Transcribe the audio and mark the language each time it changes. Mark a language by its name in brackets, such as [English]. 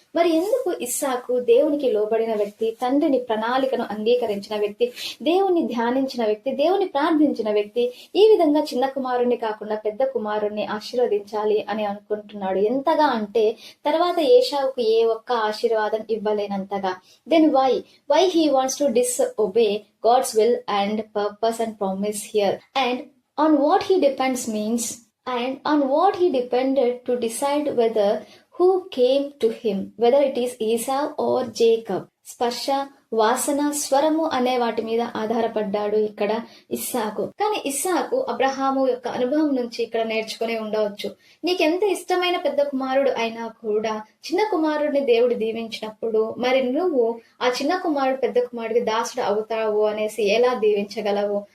[Telugu] మరి ఎందుకు ఇస్సాకు దేవునికి లోబడిన వ్యక్తి, తండ్రిని ప్రణాళికను అంగీకరించిన వ్యక్తి, దేవుని ధ్యానించిన వ్యక్తి, దేవుని ప్రార్థించిన వ్యక్తి ఈ విధంగా చిన్న కుమారుణ్ణి కాకుండా పెద్ద కుమారుణ్ణి ఆశీర్వదించాలి అని అనుకుంటున్నాడు? ఎంతగా అంటే తర్వాత ఏశావుకు ఏ ఒక్క ఆశీర్వాదం ఇవ్వలేనంతగా. [English] Then why he wants to disobey God's will and purpose and promise here, and on what he depends means, and on what he depended to decide whether who came to him, whether it is Esau or Jacob. [Telugu] స్పర్శ, వాసన, స్వరము అనే వాటి మీద ఆధారపడ్డాడు ఇక్కడ ఇస్సాకు. కానీ ఇస్సాకు అబ్రహాము యొక్క అనుభవం నుంచి ఇక్కడ నేర్చుకుని ఉండవచ్చు. నీకెంత ఇష్టమైన పెద్ద కుమారుడు అయినా కూడా చిన్న కుమారుడిని దేవుడు దీవించినప్పుడు మరి నువ్వు ఆ చిన్న కుమారుడు పెద్ద కుమారుడికి దాసుడు అవుతావు అనేసి ఎలా దీవించగలవు?